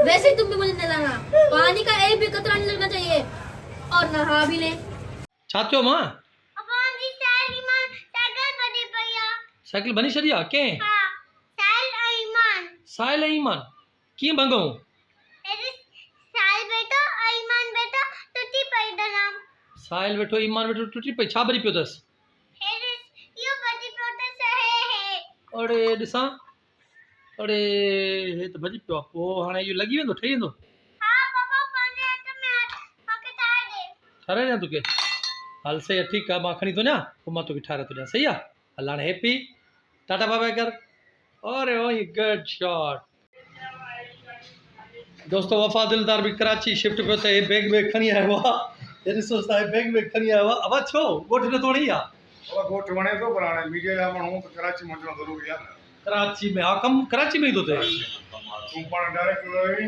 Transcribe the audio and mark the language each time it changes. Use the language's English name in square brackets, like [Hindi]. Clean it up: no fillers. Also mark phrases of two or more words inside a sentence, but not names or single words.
[Hindi] वैसे ही तुम भी मुझे नहलाना पानी का एक भी कतरा नहीं लगना चाहिए और नहा भी ले [Sindhi] छा थियो मां साइकिल बनी छॾी आहे कंहिं साहिल ऐं ईमान कीअं भंगऊं साहिल वेठो ईमान वेठो टुटी पई छा भरी पियो अथसि अड़े ॾिसां अड़े हे त भॼी पियो आहे पोइ हाणे इहो लॻी वेंदो ठही वेंदो ठाराए ॾियां तोखे हल सही आहे ठीकु आहे मां खणी थो वञा पोइ मां तोखे ठाराए थो ॾियां सही आहे हल हाणे हैप्पी टाटा [English] bye bye [Sindhi] कर अरे ओ [English] good shot [Sindhi] दोस्तों वफ़ा दिलदार भी कराची शिफ्ट पियो त हे बैग खणी आयो आहे हे ॾिसो बैग खणी आयो आहे अब छो ॻोठ न थोड़ी आहे ॻोठ वणे थो पर हाणे मीडिया जा माण्हू त कराची पहुचणो ज़रूरी आहे न कराची में हा कमु कराची में ई थो थिए तूं पाण डायरेक्ट वई